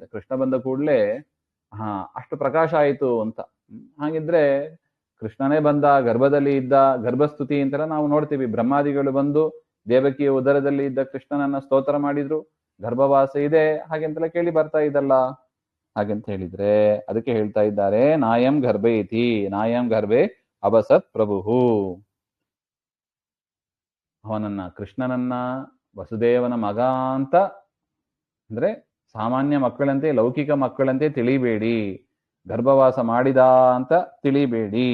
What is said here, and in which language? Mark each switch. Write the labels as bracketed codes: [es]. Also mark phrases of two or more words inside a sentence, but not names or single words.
[kn] ಕೃಷ್ಣ ಬಂದ ಕೂಡಲೇ ಅಷ್ಟು ಪ್ರಕಾಶ ಆಯಿತು ಅಂತ. ಹಾಗಿದ್ರೆ ಕೃಷ್ಣನೇ ಬಂದ, ಗರ್ಭದಲ್ಲಿ ಇದ್ದ, ಗರ್ಭಸ್ತುತಿ ಅಂತೆಲ್ಲ ನಾವು ನೋಡ್ತೀವಿ. ಬ್ರಹ್ಮಾದಿಗಳು ಬಂದು ದೇವಕಿಯ ಉದರದಲ್ಲಿ ಇದ್ದ ಕೃಷ್ಣನನ್ನ ಸ್ತೋತ್ರ ಮಾಡಿದ್ರು, ಗರ್ಭವಾಸ ಇದೆ ಹಾಗೆಂತೆಲ್ಲ ಕೇಳಿ ಬರ್ತಾ ಇದ್ದಲ್ಲ. ಹಾಗೆಂತ ಹೇಳಿದ್ರೆ ಅದಕ್ಕೆ ಹೇಳ್ತಾ ಇದ್ದಾರೆ, [sa] ನಾಯಂ ಗರ್ಭೆ ಇತಿ, ನಾಯಂ ಗರ್ಭೆ ಅವಸತ್ ಪ್ರಭು. [kn] ಅವನನ್ನ, ಕೃಷ್ಣನನ್ನ ವಸುದೇವನ ಮಗ ಅಂತ ಅಂದ್ರೆ ಸಾಮಾನ್ಯ ಮಕ್ಕಳಂತೆ, ಲೌಕಿಕ ಮಕ್ಕಳಂತೆ ತಿಳಿಬೇಡಿ, ಗರ್ಭವಾಸ ಮಾಡಿದ ಅಂತ ತಿಳಿಬೇಡಿ.